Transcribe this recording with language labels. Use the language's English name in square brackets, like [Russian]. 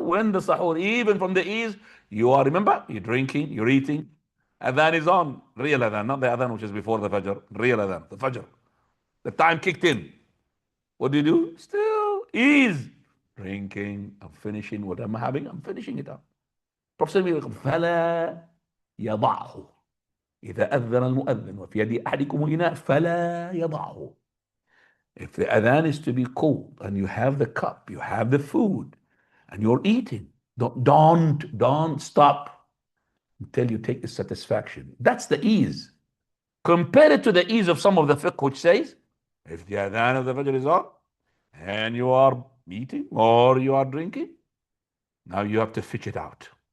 [English] When the sahur, even from the ease, remember, you're drinking, you're eating. Adhan is on. Real adhan, not the adhan which is before the fajr. Real adhan, the fajr. The time kicked in. What do? Still ease. Drinking, I'm finishing what I'm having, I'm finishing it up. Prophet said, [Arabic] فَلَا يَضَعْهُ إِذَا أَذَّنَ الْمُؤَذِّنُ وَفِي يَدِ أَحَدِكُمُ الْإِنَاءُ فَلَا يَضَعْهُ. [English] If the adhan is to be cold and you have the cup, you have the food, and you're eating, don't stop until you take the satisfaction. That's the ease. Compare it to the ease of some of the fiqh which says, if the adhan of the fajr is on and you are eating or you are drinking, now you have to fish it out.